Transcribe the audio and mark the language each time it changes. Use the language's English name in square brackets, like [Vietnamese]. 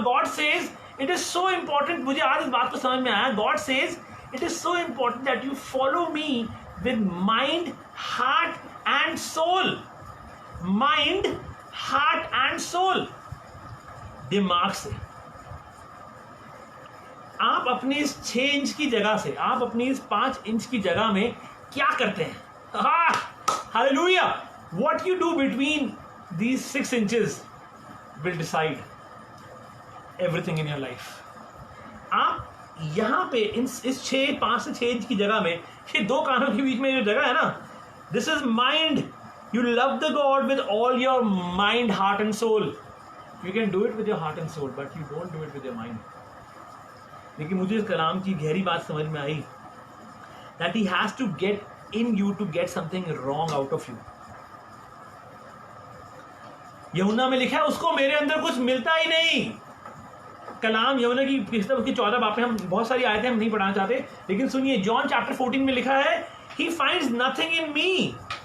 [English] god says it is so important, [Hindi] मुझे आज इस बात को समझ में आया, [English] God says it is so important that you follow me with mind, heart and soul. Mind, heart and soul, [Hindi] दिमाग से। आप अपनी इस 6 इंच की जगह से, आप अपनी इस 5 इंच की जगह में क्या करते हैं? Hallelujah. [English] What you do between these 6 inches will decide everything in your life. [Hindi] आप यहाँ पे इस 5 से 6 इंच की जगह में, ये 2 कानों के बीच में जो जगह है ना, [English] this is mind. You love the God with all your mind, heart and soul. You can do it with your heart and soul, but you don't do it with your mind. [Hindi] लेकिन मुझे इस कलाम की गहरी बात समझ में आई, [English] that he has to get in you to get something wrong out of you. [Hindi] यूहन्ना में लिखा है, उसको मेरे अंदर कुछ मिलता ही नहीं। कलाम यूहन्ना की किताब की 14 बाब में, हम बहुत सारी आयतें हम नहीं पढ़ाना चाहते, लेकिन सुनिए, जॉन चैप्टर 14 में लिखा है, [English] he finds nothing in me.